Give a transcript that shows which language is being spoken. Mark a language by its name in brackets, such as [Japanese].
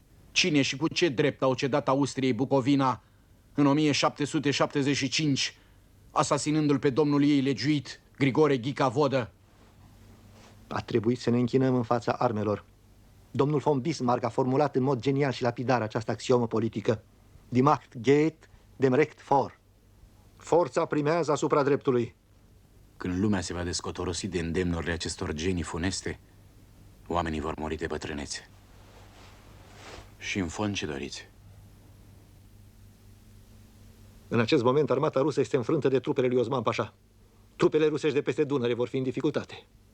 [Romanian] Cine și cu ce drept au cedat Austriei Bucovina în 1775, asasinându-l pe domnul ei legiuit, Grigore Ghica Vodă? A trebuit să ne închinăm în fața armelor. Domnul von Bismarck a formulat în mod genial și lapidar această axiomă politică. [German] Die Macht geht dem Recht vor. [Romanian] Forța primează asupra dreptului. Când lumea se va descotorosi de îndemnurile acestor genii funeste, oamenii vor muri de bătrânețe. Și în fond ce doriți? În acest moment, armata rusă este înfrântă de trupele lui Osman Pașa. Trupele rusești de peste Dunăre vor fi în dificultate.